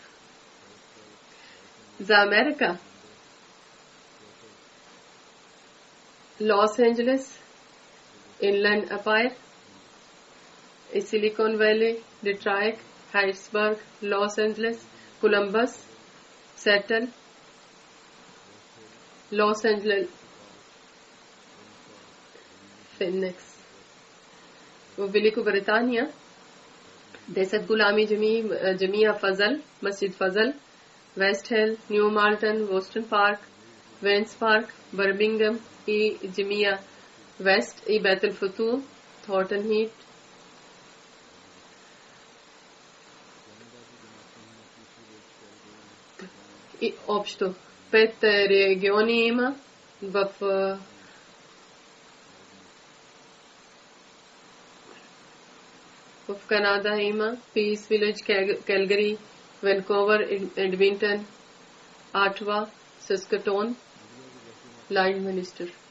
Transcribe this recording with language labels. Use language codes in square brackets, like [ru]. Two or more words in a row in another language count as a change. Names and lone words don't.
[bg] За Америка Los Angeles, Inland Empire, Silicon Valley, Detroit, Harrisburg, Los Angeles, Columbus, Seattle, Los Angeles, Phoenix. В Великобритания 10 गुलामी जमिया फजल, मस्जिद फजल, वेस्ट हिल, न्यू माल्टन, बोस्टन पार्क, वेंस पार्क, बर्मिंगम и जमिया वेस्ट и बैतुल फतूह, थॉर्टन हीट. И общо 5 региони има в Канада има Peace Village, Calgary, Vancouver, Edmonton, Ottawa, Saskatoon, Lloydminster.